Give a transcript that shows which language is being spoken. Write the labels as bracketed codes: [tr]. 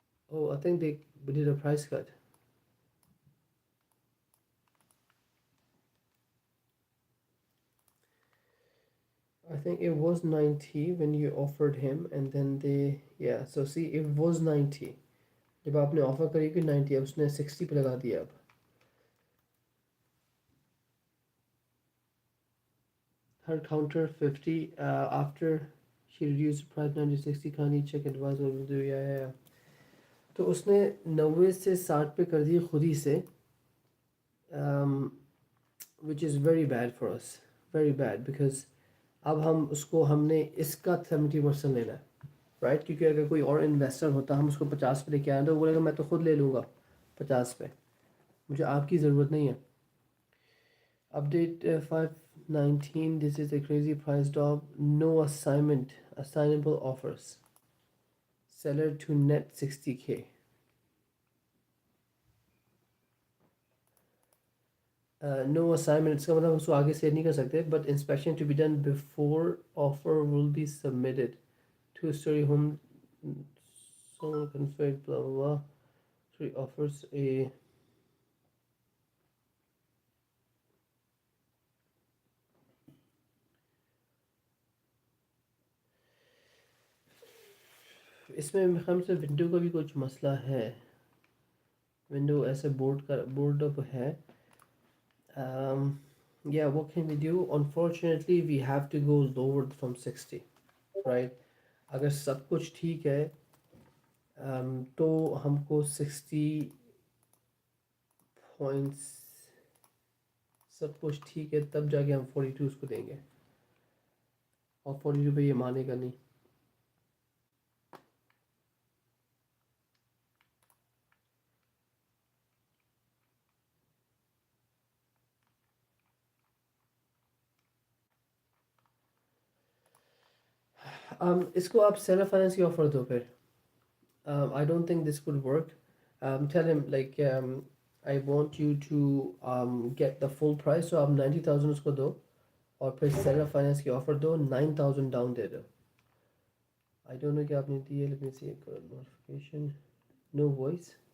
[en] Oh, I think they did a price cut. I think it was 90 when you offered him, and then they, yeah, so see, it was 90. [hi] जब आपने offer करी कि 90, अब उसने 60 पे लगा दिया अब. [en] Her counter 50 after she reduced the price 90 60, kindly check advice what will do, yeah. [hi] तो उसने 90 से 60 पे कर दी खुद ही से, [en] which is very bad for us, very bad, because [hi] अब हम उसको हमने इसका 70% लेना है, [en] Right? [hi] क्योंकि अगर कोई और इन्वेस्टर होता, हम उसको 50 पे लेके आए तो वो बोलेगा मैं तो खुद ले लूँगा 50 पे, मुझे आपकी ज़रूरत नहीं है. [en] Update 519, this is a crazy price drop, no assignable offers, seller to net 60k. No assignment, [hi] इसका मतलब हम उसको आगे से नहीं कर सकते, [en] but inspection to be done before offer will be submitted. Two-story home, someone configured, blah blah blah. So he offers a [hi] इसमें मेरे ख्याल से विंडो का भी कुछ मसला है, विंडो ऐसे बोर्ड अप है. [en] Yeah, what can we do? Unfortunately we have to go lower from 60, right? [hi] अगर सब कुछ ठीक है तो हमको 60 पॉइंट्स, सब कुछ ठीक है तब जाके हम 42 उसको देंगे, और 42 पे ये मानेगा नहीं. इसको आप सेल्फ फाइनेंस की ऑफर दो फिर. [en] I don't think this could work. Tell him like I want you to get the full price, so [hi] आप 90,000 उसको दो, और फिर सेल्फ फाइनेंस की ऑफर दो, 9,000 डाउन दे दो. [en] I don't know [hi] क्या आपने दी है, [en] let me see notification, no voice.